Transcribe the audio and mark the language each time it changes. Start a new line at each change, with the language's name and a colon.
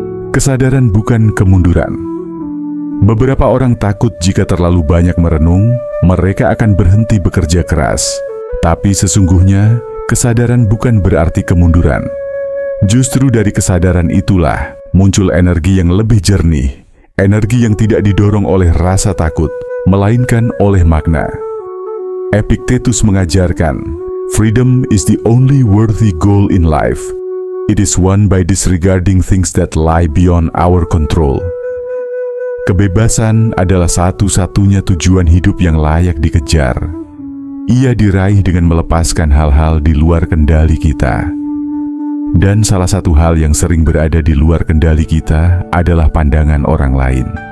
Indonesian: Kesadaran bukan kemunduran. Beberapa orang takut jika terlalu banyak merenung, mereka akan berhenti bekerja keras. Tapi sesungguhnya, kesadaran bukan berarti kemunduran. Justru dari kesadaran itulah muncul energi yang lebih jernih, energi yang tidak didorong oleh rasa takut, melainkan oleh makna.
English: Epictetus
Indonesian: mengajarkan,
English: "Freedom is the only worthy goal in life. It is won by disregarding things that lie beyond our control."
Indonesian: Kebebasan adalah satu-satunya tujuan hidup yang layak dikejar. Ia diraih dengan melepaskan hal-hal di luar kendali kita. Dan salah satu hal yang sering berada di luar kendali kita adalah pandangan orang lain.